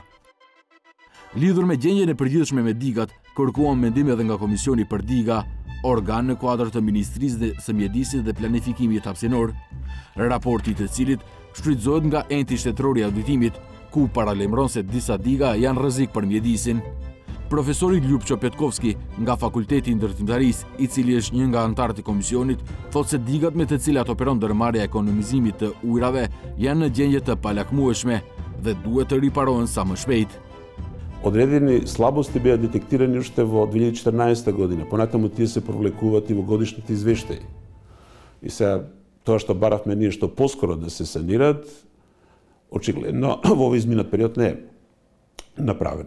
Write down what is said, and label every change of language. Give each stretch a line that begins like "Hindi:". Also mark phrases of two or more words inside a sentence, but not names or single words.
Albanian: Lidhur me gjendjen e përgjithshme me digat, kërkuam mendim edhe nga Komisioni për diga, organ në kuadër të Ministrisë dhe së Mjedisit dhe Planifikimit Hapësinor, raporti të cilit shfrytëzohet nga enti shtetëror i auditimit, ku paralajmëron se disa diga janë rrezik për mjedisin. Profesori Ljupço Petkovski nga Fakulteti i Ndërtimtarisë, i cili është një nga anëtarët e komisionit, thotë se digat me të cilat operon ndërmarrja e ekonomizimit të ujrave janë në gjendje të palakmueshme dhe duhet të riparohen sa më shpejt.
Macedonian: Одредени слабости беа детектирани уште во 2014 година. Понатаму тие се провлекуваат и во годишните извештаи. И сега тоа што баравме ние што поскоро да се санираат, очигледно во овој изминат период не е направено.